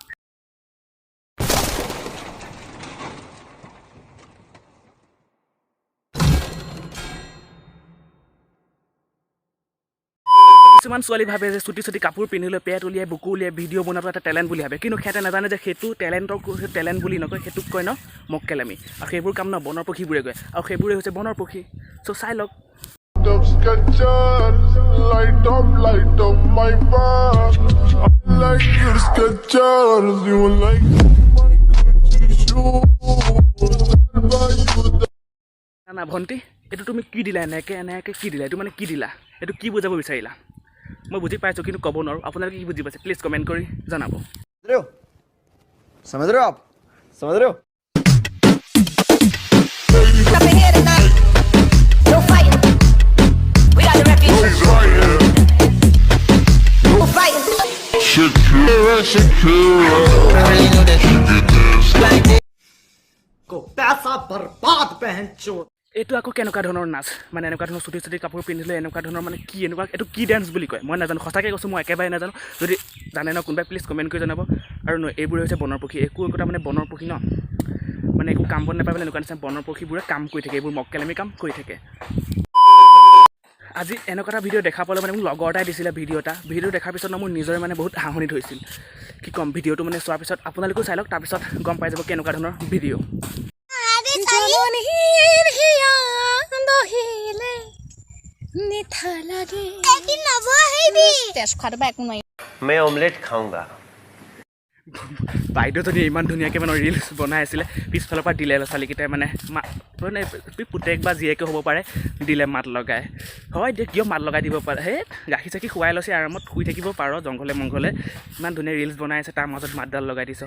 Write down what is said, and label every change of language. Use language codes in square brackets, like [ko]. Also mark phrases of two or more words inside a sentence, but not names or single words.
[as] কিছুমান ছোৱালী ভাবে যে চুটি চুটি কাপোৰ পিন্ধি লৈ পেট উলিয়াই বুকু উলিয়াই ভিডিঅ' বনোৱাটো এটা টেলেণ্ট বুলি ভাবে, কিন্তু সিহঁতে নাজানে যে সেইটো টেলেণ্ট বুলি নকয়, সেইটোক কয় ন মক্কেলামি। আৰু সেইবোৰ কাম ন বনৰ পক্ষীবোৰে কয়, আৰু সেইবোৰে হৈছে বনৰ পক্ষী। চ' চাই লওক। [en] Light up my back. I like your Skechers. You like my Gucci shoes. [as] না ভণ্টি, এইটো তুমি কি দিলা? এনেকৈ কি দিলা? এইটো মানে কি দিলা? এইটো কি বুজাব বিচাৰিলা? মই বুজি পাইছোঁ কিন্তু ক'ব নোৱাৰোঁ। আপোনালোকে কি বুজি পাইছে [en] please comment [as] কৰি জনাব। [hi] समझ रहे हो आप? समझ रहे हो? [en] Up in here tonight. No fighting. We got the refuge. No fighting. [hi] पैसा बर्बाद पहन चोर। [as] এইটো আকৌ কেনেকুৱা ধৰণৰ নাচ? মানে এনেকুৱা ধৰণৰ চুটি চুটি কাপোৰ পিন্ধিলে এনেকুৱা ধৰণৰ মানে কি এনেকুৱা এইটো কি ডান্স বুলি কয়? মই নাজানো, সঁচাকৈ কৈছোঁ, মই একেবাৰে নাজানো। যদি জানে ন কোনোবাই [en] please comment [as] কৰি জনাব। আৰু এইবোৰে হৈছে বনৰ পক্ষী। একোটা মানে বনৰ পক্ষী ন, মানে একো কাম বন নাপাই পেলাই এনেকুৱা নিচিনা বনৰ পক্ষীবোৰে কাম কৰি থাকে, এইবোৰ মক্কেলামি কাম কৰি থাকে। আজি এনেকুৱা এটা ভিডিঅ' দেখা পালে মানে মোক লগৰ এটাই দিছিলে ভিডিঅ' দেখাৰ পিছত ন মোৰ নিজৰে মানে বহুত হাঁহনি ধৰিছিল। কি ক'ম, ভিডিঅ'টো মানে চোৱাৰ পিছত আপোনালোকেও চাই লওক, তাৰপিছত গম পাই যাব কেনেকুৱা ধৰণৰ ভিডিঅ'। [hi] मैं ऑमलेट खाऊंगा। [as] বাইদেউজনী ইমান ধুনীয়াকৈ মানে ৰিলচ বনাই আছিলে, পিছফালৰ পৰা দিলে ছোৱালীকেইটাই মানে পুতেক বা জীয়েকে হ'ব পাৰে, দিলে মাত লগাই। হয় দে, কিয় মাত লগাই দিব পাৰে? সেই গাখীৰ চাখি খুৱাই লৈছে, আৰামত শুই থাকিব পাৰ জংঘলে মংঘলে। ইমান ধুনীয়া ৰিলচ বনাই আছে, তাৰ মাজত মাতডাল লগাই দিছে।